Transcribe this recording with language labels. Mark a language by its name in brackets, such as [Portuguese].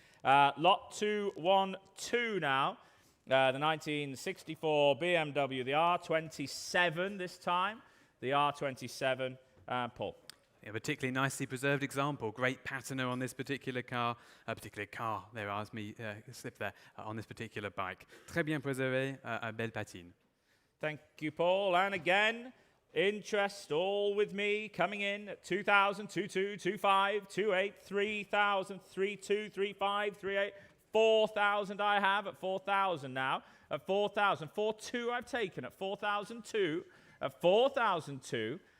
[English] Lot 212 now, the 1964 BMW, the R27 this time, the R27, Paul. A particularly nicely preserved example, great patina on this particular car, there asked me, slip there, on this particular bike. [French] Très bien préservé, belle patine. [English] Thank you, Paul. And again, interest all with me coming in at 2,000, 22, 25, 28, 3,000, 32, 35, 38, 4,000 I have at 4,000 now. At 4,000, 4,2 I've taken at 4,002, at 4,002.